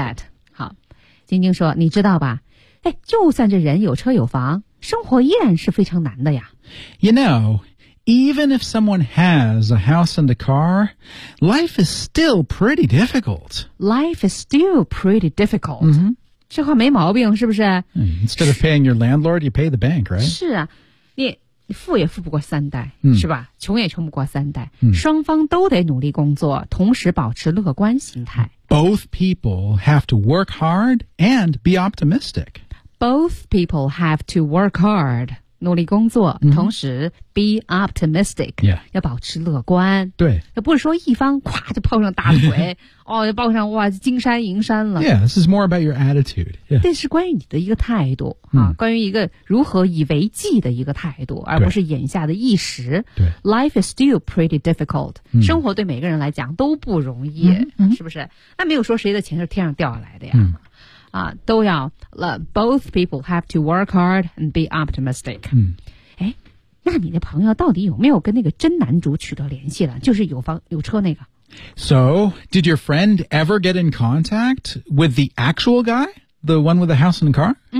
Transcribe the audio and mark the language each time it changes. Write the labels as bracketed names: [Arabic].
[English] I get that. [Chinese] 好，晶晶说，你知道吧？哎，就算这人有车有房，生活依然是非常难的呀。 [English] You know... Even if someone has a house and a car, life is still pretty difficult. Life is still pretty difficult.、 [Chinese] 这话没毛病是不是、 [English] Instead of paying your landlord, you pay the bank, right? [Chinese] 是啊 你富也富不过三代、是吧穷也穷不过三代、双方都得努力工作同时保持乐观心态。 [English] Both people have to work hard and be optimistic. Both people have to work hard. [Chinese] 努力工作、同时 [English] be optimistic、 [Chinese] 要保持乐观对也不是说一方夸就抱上大腿哦就抱上哇金山银山了 [English] Yeah, this is more about your attitude、yeah. [Chinese] 这是关于你的一个态度、关于一个如何以为计的一个态度而不是眼下的一时对 [English] Life is still pretty difficult、 [Chinese] 生活对每个人来讲都不容易、是不是那没有说谁的钱是天上掉下来的呀、都要 [English] both people have to work hard and be optimistic. [Chinese] 哎、那你的朋友到底有没有跟那个真男主取得联系了？就是有房有车那个。 [English] So, did your friend ever get in contact with the actual guy? The one with the house and the car?